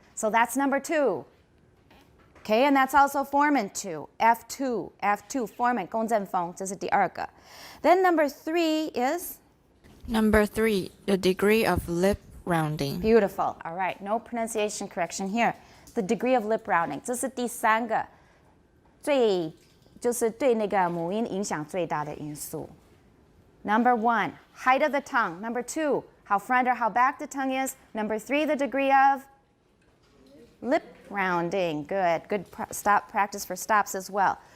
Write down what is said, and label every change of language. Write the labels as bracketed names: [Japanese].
[English] So that's number 2. Okay, and that's also Foreman 2. [Chinese] F2, Foreman 公正风，这是第二个。 [English] Then number 3 is? Number 3, the degree of lip rounding. Beautiful. All right, no pronunciation correction here. The degree of lip rounding. [Chinese] 这是第三个，就是对那个母音影响最大的因素。 [English] Number 1, height of the tongue. Number 2, how front or how back the tongue is. Number 3, the degree of lip rounding. Good. Good stop practice for stops as well.